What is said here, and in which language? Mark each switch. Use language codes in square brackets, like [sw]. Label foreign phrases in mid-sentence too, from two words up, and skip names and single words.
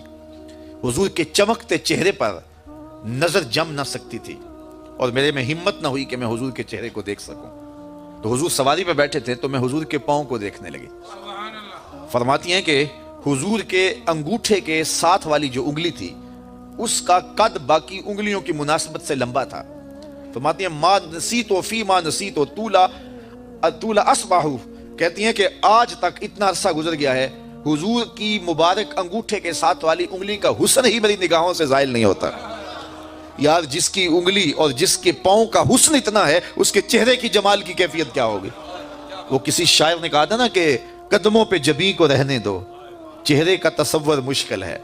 [ur] حضور کے چمکتے چہرے پر نظر جم نہ سکتی تھی اور میرے میں ہمت نہ ہوئی کہ میں حضور کے چہرے کو دیکھ سکوں، تو حضور سواری پہ بیٹھے تھے تو میں حضور کے پاؤں کو دیکھنے لگی۔ فرماتی ہیں کہ حضور کے انگوٹھے کے ساتھ والی جو انگلی تھی اس کا قد باقی انگلیوں کی مناسبت سے لمبا تھا۔ فرماتی ہیں [ar] ما نسیتو فی ما نسیتو طول اصبعہ، [ur] کہتی ہیں کہ آج تک اتنا عرصہ گزر گیا ہے حضور کی مبارک انگوٹھے کے ساتھ والی انگلی کا حسن ہی میری نگاہوں سے زائل نہیں ہوتا۔ یار جس کی انگلی اور جس کے پاؤں کا حسن اتنا ہے اس کے چہرے کی جمال کی کیفیت کیا ہوگی۔ وہ کسی شاعر نے کہا تھا نا کہ قدموں پہ جبیں کو رہنے دو، چہرے کا تصور مشکل ہے۔